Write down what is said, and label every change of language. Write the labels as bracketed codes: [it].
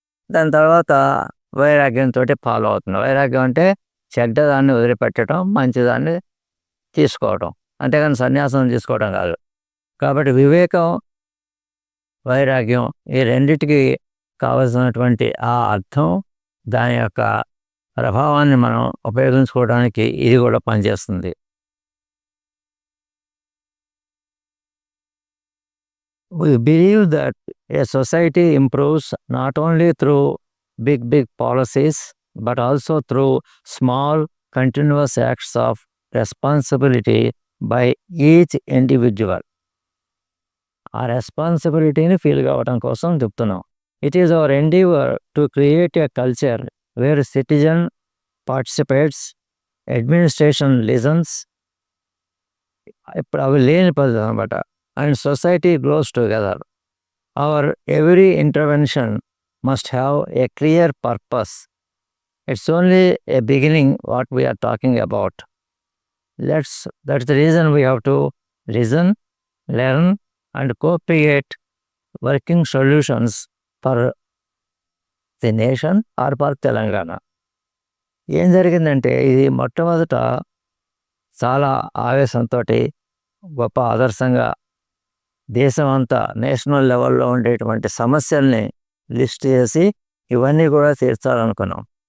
[te] దాని తర్వాత వైరాగ్యంతో ఫాలో అవుతుంది. వైరాగ్యం అంటే చెడ్డదాన్ని వదిలిపెట్టడం, మంచిదాన్ని తీసుకోవడం, అంతేగాని సన్యాసం తీసుకోవడం కాదు. కాబట్టి వివేకం, వైరాగ్యం ఈ రెండిటికి కావలసినటువంటి ఆ అర్థం, దాని యొక్క ప్రభావాన్ని మనం ఉపయోగించుకోవడానికి ఇది కూడా పనిచేస్తుంది. [en] We believe that a society improves not only through big policies but also through small continuous acts of responsibility by each individual. [te] ఆ రెస్పాన్సిబిలిటీని ఫీల్ కావడం కోసం చెప్తున్నాం. [en] It is our endeavour to create a culture where citizen participates, administration listens. [te] ఇప్పుడు అవి లేని పద్ధతి అనమాట. [en] And society grows together. Our every intervention must have a clear purpose. It's only a beginning what we are talking about. That's the reason we have to listen, learn, and co-create working solutions for the nation or for Telangana. [te] ఏం జరిగిందంటే ఇది మొట్టమొదట చాలా ఆవేశంతో గొప్ప ఆదర్శంగా దేశం అంతా నేషనల్ లెవెల్లో ఉండేటువంటి సమస్యల్ని లిస్ట్ చేసి ఇవన్నీ కూడా తీర్చాలనుకున్నాం.